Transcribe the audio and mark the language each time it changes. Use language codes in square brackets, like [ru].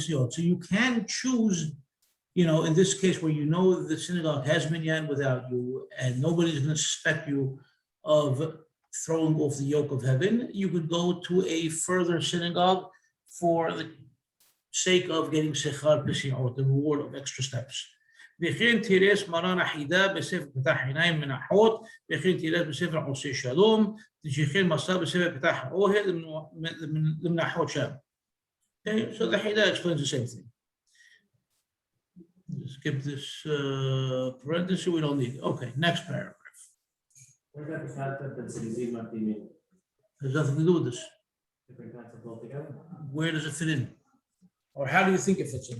[en] So you can choose, you know, in this case where you know the synagogue has minyan without you and nobody's going to suspect you of throwing off the yoke of heaven, you could go to a further synagogue for the sake of getting sechar pesiot, the reward of extra steps. [he] וכן תירס מרן החידה בספר פתח עיניים מנחות, וכן תירס בספר עושה שלום, וכן מסר בספר פתח האוהל למנחות שם. [en] Okay, so the Hida explains the same thing. Skip this parenthesis, we don't need it. Okay, next paragraph. Where's that the concept that Sidizim might be made? There's nothing to do with this. Different concept altogether? Where does it fit in? Or how do you think it fits in?